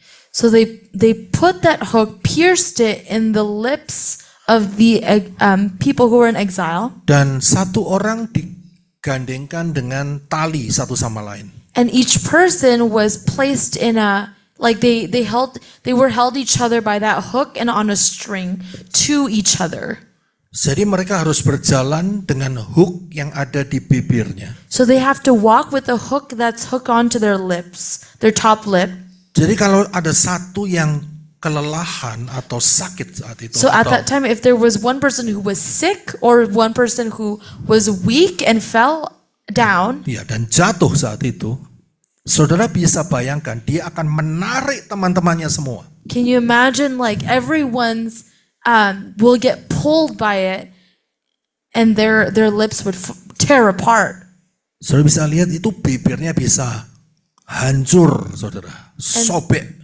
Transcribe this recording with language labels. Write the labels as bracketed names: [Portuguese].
[English] So they put that hook, pierced it in the lips of the people who were in exile, [Indonesian] Dan satu orang digandengkan dengan tali satu sama lain. [English] and each person was placed in a they were held each other by that hook and on a string to each other. [Indonesian] Jadi mereka harus berjalan dengan hook yang ada di bibirnya. [English] So they have to walk with a hook that's hooked onto their lips, their top lip. [Indonesian] Jadi kalau ada satu yang kelelahan atau sakit saat itu, [English] So at [Indonesian] atau [English] that time, if there was one person who was sick or one person who was weak and fell down, [Indonesian] ya dan jatuh saat itu, saudara bisa bayangkan dia akan menarik teman-temannya semua. [English] can you imagine like everyone's will get pulled by it and their lips would tear apart. [Indonesian] Saudara bisa lihat itu bibirnya bisa hancur, saudara, sobek.